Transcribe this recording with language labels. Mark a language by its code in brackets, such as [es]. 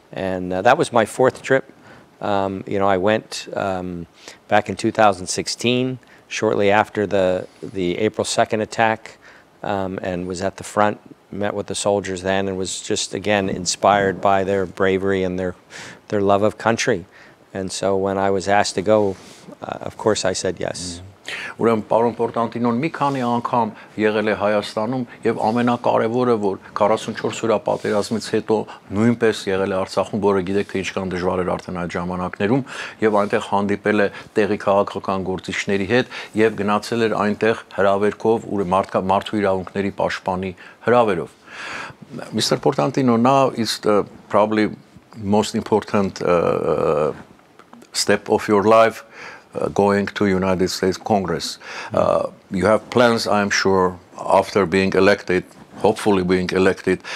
[en] And that was my 4th trip. You know, I went back in 2016, shortly after the April 2nd attack. and was at the front, met with the soldiers then, and was just, again, inspired by their bravery and their love of country. And so when I was asked to go, of course I said yes. [hy] Ուրեմն պարոն Portantino-ն մի քանի անգամ եղել է Հայաստանում եւ ամենակարևորը որ 44 օրյա պատերազմից հետո նույնպես եղել է Արցախում, որը գիտեք թե ինչքան դժվար էր արդեն այդ ժամանակներում եւ այնտեղ հանդիպել է տեղի քաղաքական գործիչների հետ եւ գնացել էր այնտեղ հրավերքով ու մարդու իրավունքների պաշտպանի հրավերով. [en] Mr. Portantino, now is the probably most important step of your life. Going to United States Congress. You have plans, I'm sure, after being elected, hopefully being elected.